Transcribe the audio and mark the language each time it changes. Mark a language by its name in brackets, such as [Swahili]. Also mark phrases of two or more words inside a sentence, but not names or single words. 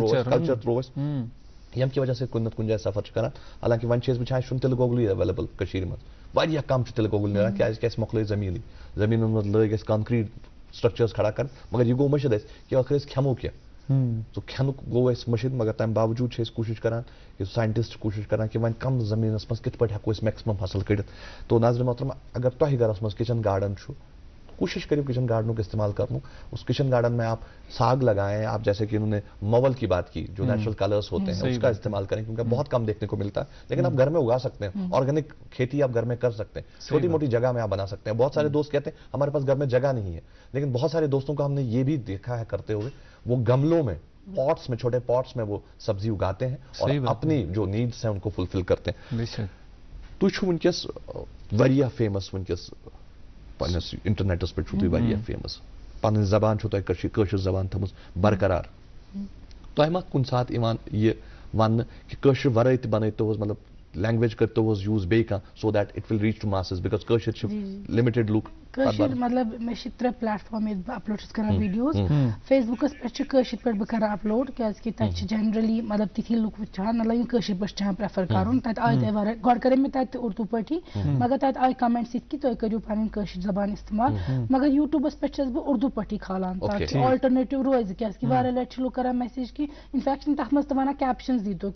[Kashmiri] اَسہِ کلچر ترٛوو اَسہِ ییٚمہِ کہِ وجہ سۭتۍ کُنہِ نتہٕ کُنہِ جایہِ سفر چھِ کران حالانکہِ وۄنۍ چھِ أسۍ وٕچھان اَسہِ چھُنہٕ تِلہٕ گۄگلٕے ایویلیبل کٔشیٖرِ منٛز واریاہ کم چھُ تِلہٕ گۄگُل نیران کیٛازِکہِ اَسہِ مۄکلٲے زٔمیٖنٕے زٔمیٖنن منٛز لٲگۍ اَسہِ کنکریٖٹ سٹرکچٲرٕس کھڑا کرٕنۍ مگر یہِ گوٚو مٔشِد اَسہِ کہِ ٲخٕر أسۍ کھٮ۪مو کیٛاہ سُہ کھٮ۪نُک گوٚو اَسہِ مٔشِد مگر تَمہِ باوجوٗد چھِ أسۍ کوٗشِش کران کہِ ساینٹِسٹ چھِ کوٗشِش کران کہِ وۄنۍ کم زٔمیٖنس منٛز کِتھ پٲٹھۍ ہٮ۪کو أسۍ میکسِمم فصل کٔڑِتھ تو ناظرِن محترم اگر تۄہہِ گرس منٛز [English] kitchen garden [Kashmiri] چھُ کوشش کریو [Urdu] کچن گارڈنوں استعمال کرنے اس کچن گارڈن میں آپ ساگ لگائیں آپ جیسے کہ انہوں نے مول کی بات کی جو [English] natural colors [Urdu] ہوتے ہیں اس کا استعمال کریں کیونکہ بہت کم دیکھنے کو ملتا ہے لیکن آپ گھر میں اگا سکتے ہیں آرگینک کھیتی آپ گھر میں کر سکتے ہیں چھوٹی موٹی جگہ میں آپ بنا سکتے ہیں بہت سارے دوست کہتے ہیں ہمارے پاس گھر میں جگہ نہیں ہے لیکن بہت سارے دوستوں کو ہم نے یہ بھی دیکھا ہے کرتے ہوئے وہ گملوں میں پاٹس میں چھوٹے پاٹس میں وہ سبزی اگاتے ہیں اور اپنی جو نیڈس ہیں ان کو فلفل کرتے ہیں [Kashmiri] تُہۍ چھُو وٕنکیٚس واریاہ فیمس وٕنکیٚس پنس انٹرنیٹس پہ چھُو تُہۍ واریاہ فیمس پنٕنۍ زبان چھو تۄہہِ کٲشِر زبان تھٲومٕژ برقرار تۄہہِ ما کُنہِ ساتہٕ یِوان یہِ وننہٕ کہِ کٲشِر ورٲے تہِ بنٲیتو حظ مطلب لینگویج کرتو حظ یوٗز بیٚیہِ کانٛہہ [English] so that it will reach to masses [Kashmiri] بِکاز کٲشِر چھِ لِمِٹِڈ لُکھ کٲشِر مطلب مےٚ چھِ 3 پلیٹفارم ییٚتہِ بہٕ اپلوڈ چھَس کران ویٖڈیوز فیس بُکس پٮ۪ٹھ چھِ کٲشِر پٲٹھۍ بہٕ کران اپلوڈ کیازکہِ تَتہِ چھِ جنرلی مطلب تِتھی لُکھ وٕچھان مطلب یِم کٲشِر پٲٹھۍ چھِ چاہان پریفر کرُن تَتہِ آیہِ تۄہہِ واریاہ گۄڈٕ کَرے مےٚ تَتہِ تہِ اردوٗ پٲٹھی مگر تَتہِ آیہِ کمنٹس یِتھ کہِ تُہۍ کٔرِو پنٕنۍ کٲشِر زبان استعمال مگر یوٗٹوٗبس پٮ۪ٹھ چھَس بہٕ اردوٗ پٲٹھی کھالان تاکہِ آلٹرنیٹِو روزِ کیازکہِ واریاہ لٹہِ چھِ لُکھ کران میسیج کہِ انفیکٹ چھِنہٕ تتھ منٛز تہِ ونان کیپشنز دیٖتو